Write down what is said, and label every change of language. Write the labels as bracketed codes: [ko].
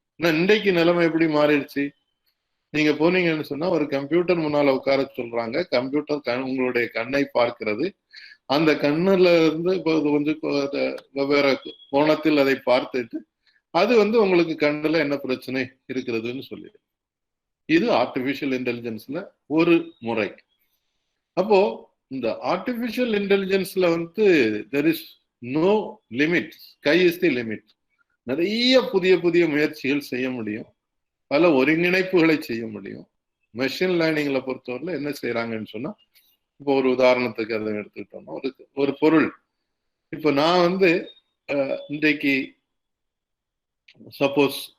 [ta] ஆனா இன்றைக்கு நிலைமை எப்படி மாறிடுச்சு? நீங்க போனீங்கன்னு சொன்னா ஒரு கம்ப்யூட்டர் முன்னால உட்கார சொல்றாங்க, கம்ப்யூட்டர் உங்களுடைய கண்ணை பார்க்கிறது, அந்த கண்ணுல கொஞ்சம் வெவ்வேறு கோணத்தில் அதை பார்த்துட்டு அது உங்களுக்கு கண்ணுல என்ன பிரச்சனை இருக்கிறதுன்னு சொல்லி. இது ஆர்டிபிஷியல் இன்டெலிஜென்ஸ்ல ஒரு முறை. அப்போ இந்த [en] Artificial இன்டெலிஜென்ஸ்ல there is no limit, sky is the limit. [ta] நிறைய புதிய புதிய முயற்சிகள் செய்ய முடியும், பல ஒருங்கிணைப்புகளை செய்ய முடியும். மெஷின் லேர்னிங்ல பொறுத்தவரையில என்ன செய்யறாங்கன்னு சொன்னா, இப்போ ஒரு உதாரணத்துக்கு அதை எடுத்துக்கிட்டோம்னா, ஒரு பொருள், இப்போ நான் இன்றைக்கு சப்போஸ்